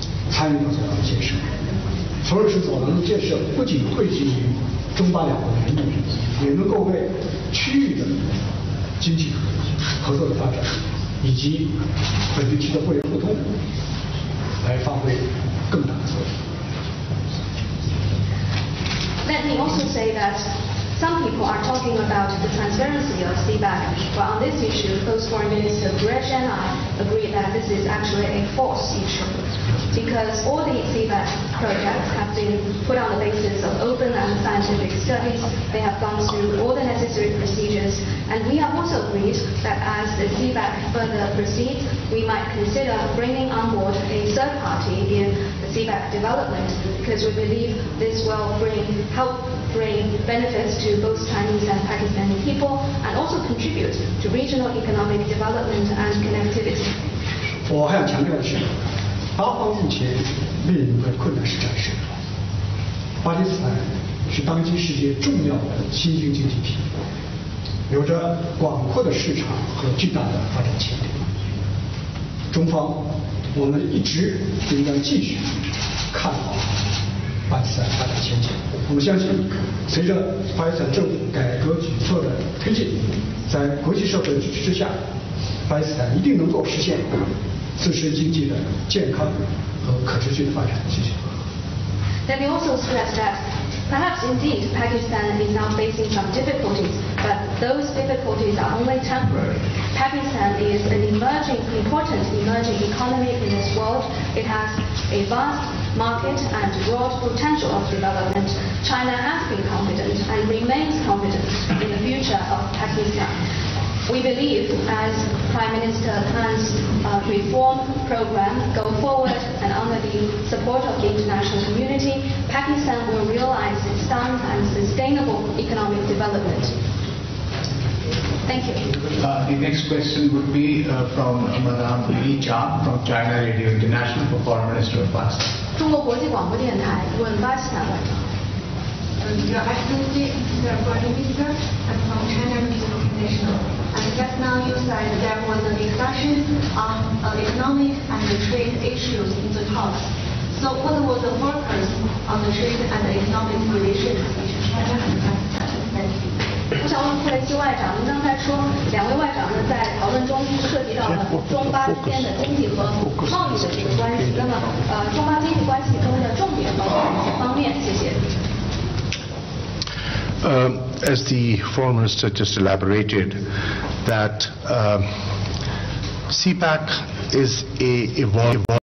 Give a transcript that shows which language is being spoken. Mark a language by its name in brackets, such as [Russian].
[Chinese] 参与到走廊的建设，从而使走廊的建设不仅惠及于中巴两国的人民，也能够为区域的经济合作的发展以及本地区的互联互通来发挥更大的作用。 [English] Let me also say that some people are talking about the transparency of CPEC, but on this issue, both Foreign Minister Bara and I agree that this is actually a false issue, because all the CPEC projects have been put on the basis of open and scientific studies. They have gone through all the necessary procedures, and we have also agreed that as the CPEC further proceeds, we might consider bringing on board a third party in the CPEC development, because we believe this will help bring benefits to both Chinese and Pakistani people, and also contribute to regional economic development and connectivity. [Chinese] 我还想强调的是，巴方目前面临的困难是战事。巴基斯坦是当今世界重要的新兴经济体，有着广阔的市场和巨大的发展潜力。中方，我们一直应该继续看好巴基斯坦发展前景。我们相信，随着巴基斯坦政府改革举措的推进，在国际社会的支持之下，巴基斯坦一定能够实现自身经济的健康和可持续的发展。谢谢。 [English] Let me also stress that perhaps indeed Pakistan is now facing some difficulties, but those difficulties are only temporary. Pakistan is an important emerging economy in this world. It has a vast market and broad potential of development. China has been confident and remains confident in the future of Pakistan. We believe as Prime Minister Han's reform program go forward and under the support of the international community, Pakistan will realize sound and sustainable economic development. Thank you. The next question would be from Madam Li Chan from China Radio International for Foreign Minister of Pakistan. [Chinese] 中国国际广播电台问巴基斯坦外长。 [English] Your Excellency, Mr. Foreign Minister, I'm from China Radio International. And just now you said there was a discussion on economic and trade issues in the talks. So what was the focus on the trade and economic relations between China and Pakistan? Thank you. [Chinese] 我想问库雷西外长，您刚才说两位外长呢在讨论中涉及到了中巴之间的经济和贸易的这个关系。那么中巴经济关系中的重点包括哪些方面？谢谢。 [English] As the Foreign Minister just elaborated, that CPAC is a evolving